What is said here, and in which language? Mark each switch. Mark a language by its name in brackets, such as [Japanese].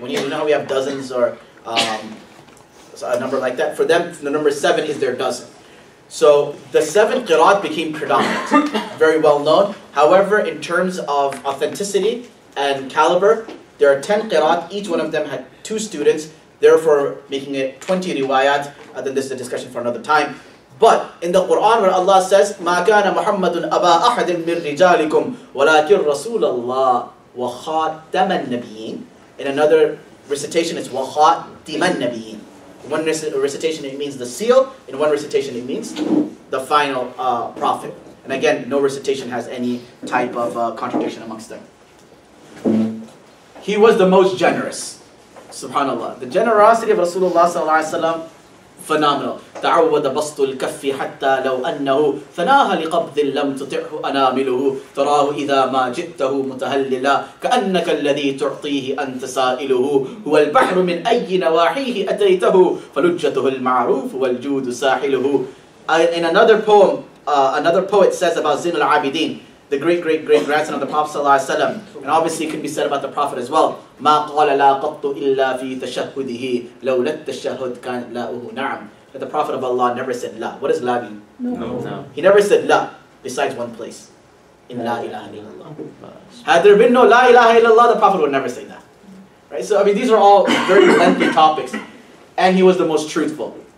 [English] When you know how we have dozens or a number like that, for them the number 7 is their dozen. So the 7 qiraat became predominant, very well known. However, in terms of authenticity and caliber, there are 10 qiraat. Each one of them had 2 students, therefore making it 20 riwayat. Then this is a discussion for another time. But in the Quran, where Allah says, [Arabic] مَا كَانَ مُحَمَّدٌ أَبَا أَحَدٍ مِّن رِجَالِكُمْ وَلَكِنْ رَسُولَ اللَّهِ وَخَاتَمَ النَّبِيِّينَ. [English] In another recitation, it's [Arabic] وَخَاتِمَ النَّبِيِّينَ. [English] In one recitation, it means the seal. In one recitation, it means the final prophet. And again, no recitation has any type of contradiction amongst them. He was the most generous. Subhanallah. The generosity of Rasulullah sallallahu alaihi wasallam, phenomenal. [Arabic] تعود بسط الكف حتى لو أنه ثناها لقبض لم تطعه أنامله تراه إذا ما جئته متهللا كأنك الذي تعطيه أنت سائله هو البحر من أي نواحيه أتيته فلجته المعروف والجود ساحله. [English] In another poem, another poet says about Zain al-Abidin, the great grandson of the Prophet ﷺ, and obviously it can be said about the Prophet as well. [Arabic] ما قال لا قط إلا في تشهده لولا التشهد كان لاؤه نعم. [English] That the Prophet of Allah never said la. What does la mean? No. He never said la besides one place. In la ilaha illallah. Had there been no la ilaha illallah, the Prophet would never say that. Right? So I mean, these are all very lengthy topics. And he was the most truthful.